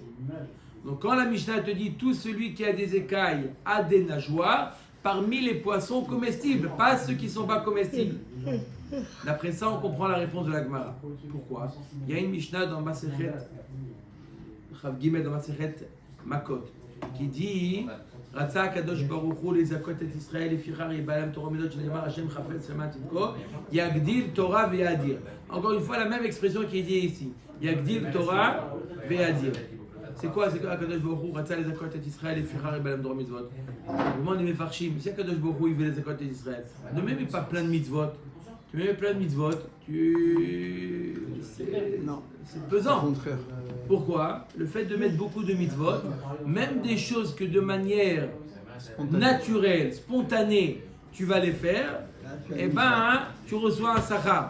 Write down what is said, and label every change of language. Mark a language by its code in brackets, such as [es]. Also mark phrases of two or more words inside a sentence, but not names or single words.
[fr] Donc quand la Mishnah te dit tout celui qui a des écailles a des nageoires, parmi les poissons comestibles, pas ceux qui ne sont pas comestibles. D'après ça, on comprend la réponse de la Gemara. Pourquoi? Il y a une Mishnah dans Masechet, Chav Gimel dans Masechet Makot, qui dit [he] רצה הקדוש ברוך הוא לזכות את ישראל, לפיכך יבא להם תורה ומידות שנאמר השם חפץ למען צדקו, יגדיל תורה ויאדיר. [fr] Encore une fois, la même expression qui est dit ici. [he] יגדיל תורה ויאדיר. [fr] C'est quoi [he] הקדוש ברוך הוא רצה לזכות את ישראל, לפיכך יבא להם תורה ומידות? [fr] Comment on est מפרשים? Si [he] הקדוש ברוך הוא [fr] veut [he] לזכות את ישראל, [fr] ne mets pas plein de mitzvot. Tu mets plein de mitzvot, c'est pesant. Au contraire. Pourquoi? Le fait de mettre beaucoup de mitzvot, même des choses que de manière naturelle, spontanée, tu vas les faire, eh ben, tu reçois un sachar.